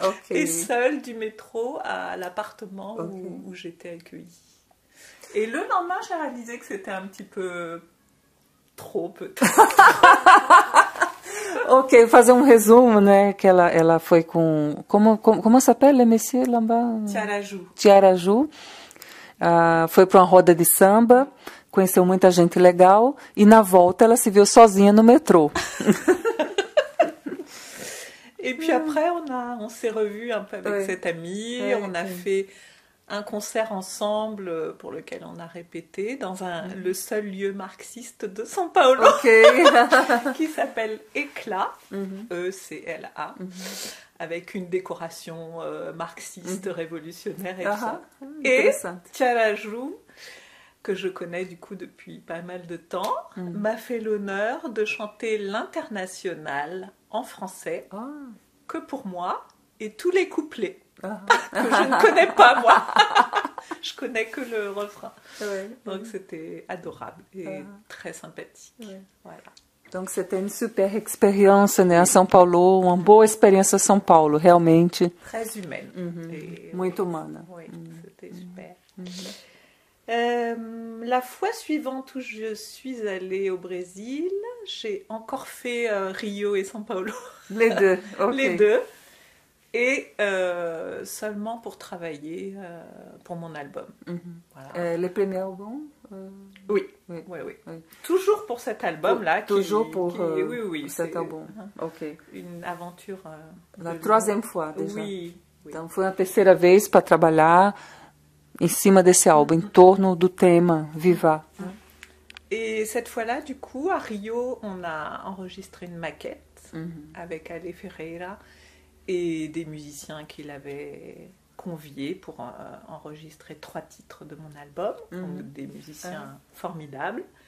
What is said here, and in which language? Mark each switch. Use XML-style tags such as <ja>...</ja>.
<fr>Et seule du métro à l'appartement où j'étais accueillie. Et le lendemain, j'ai réalisé que c'était un petit peu trop, peut-être.</fr> <pt>Ok, fazer resumo, né? Que ela foi com...</pt> <fr>Como s'appelle, monsieur, là-bas? Tiaraju.</fr> <pt>Foi para uma roda de samba, conheceu muita gente legal, e na volta ela se viu sozinha no metrô.</pt> <fr>Et puis après, on s'est revus un peu avec cette amie, on a fait un concert ensemble pour lequel on a répété dans le seul lieu marxiste de São Paulo, qui s'appelle Éclat, E-C-L-A, avec une décoration marxiste révolutionnaire et tout ça. Et Tiaraju, que je connais du coup depuis pas mal de temps, m'a fait l'honneur de chanter l'Internationale en français, que pour moi, et tous les couplets. Que je ne connais pas, moi. Je connais que le refrain. Donc c'était adorable et très sympathique. Voilà. Donc c'était une super experience,</fr> <pt>né, a São Paulo, uma boa experiência a São Paulo, realmente.</pt> <fr>Très humaine. Et,</fr> <pt>muito humana.</pt> <fr>Oui, c'était super. La fois suivante où je suis allée au Brésil, j'ai encore fait Rio et São Paulo. Les deux, Les deux. et seulement pour travailler pour mon album. Voilà. Le premier album oui. Toujours pour cet album-là. Toujours pour cet album. Une aventure. La troisième fois, déjà. Oui.</fr> <pt>Então, foi a terceira vez para trabalhar em cima desse álbum, em torno do tema Viva.</pt> <fr>Et cette fois-là, du coup, à Rio, on a enregistré une maquette avec Ale Ferreira et des musiciens qu'il avait conviés pour enregistrer 3 titres de mon album, donc des musiciens formidables.</fr>